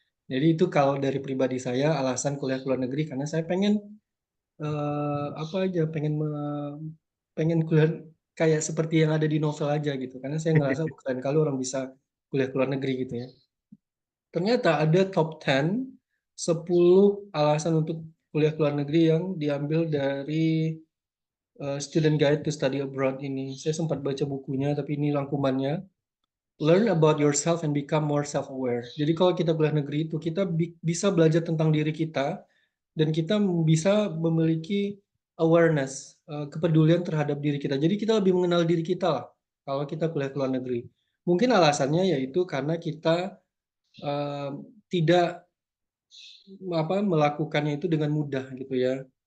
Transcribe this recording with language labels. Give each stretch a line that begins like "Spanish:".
Indonesian: Jadi itu kalau dari pribadi saya alasan kuliah ke luar negeri, karena saya pengen apa aja, pengen kuliah kayak seperti yang ada di novel aja gitu, karena saya ngerasa keren kali orang bisa kuliah ke luar negeri gitu ya. Ternyata ada top 10 alasan untuk kuliah ke luar negeri yang diambil dari Student Guide to Study Abroad ini. Saya sempat baca bukunya, tapi ini rangkumannya.
English: Learn about yourself and become more self-aware.
Indonesian: Jadi kalau kita kuliah negeri itu kita bisa belajar tentang diri kita, dan kita bisa memiliki awareness, kepedulian terhadap diri kita. Jadi kita lebih mengenal diri kita lah kalau kita kuliah ke luar negeri. Mungkin alasannya yaitu karena kita uh, tidak melakukannya itu dengan mudah gitu ya.